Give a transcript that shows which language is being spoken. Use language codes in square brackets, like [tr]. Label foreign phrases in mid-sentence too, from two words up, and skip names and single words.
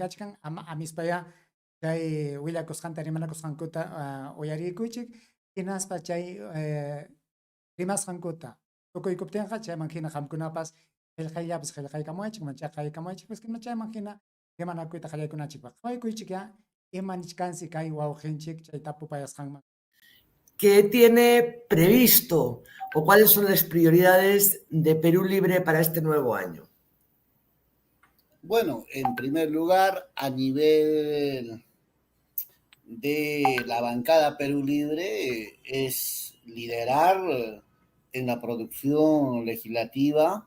[qu] kachkan amispaya chay willakusqanta rimanakusqankuta uyarikuychik hinaspa chay rimasqankuta tukuykuptinqa chayman hina qamkunapas qillqayllapas qillqaykamunchik manchaqaykamunchik pues chayman hina rimanakuyta qallaykunachikpaq qhawaykuychikya imanichkansi kay wawqinchik chay tapupayasqanman. [es] ¿Qué tiene previsto o cuáles son las prioridades de Perú Libre para este nuevo año? Bueno, en primer lugar, a nivel de la bancada Perú Libre, es liderar en la producción legislativa.